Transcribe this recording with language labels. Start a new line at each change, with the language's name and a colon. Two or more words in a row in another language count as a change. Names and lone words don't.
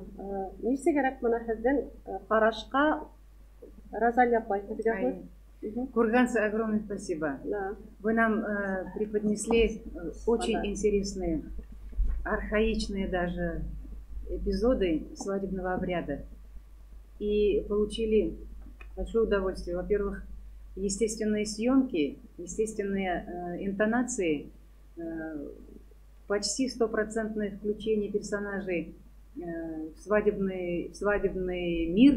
Tatar: Нисегәрәк моны һездән карашка Розалия апай һезгә
Russian: Курганцы, огромное спасибо. Да. Вы нам преподнесли очень интересные, архаичные даже эпизоды свадебного обряда. И получили большое удовольствие. Во-первых, естественные съемки, естественные интонации, почти 100% включение персонажей в свадебный мир.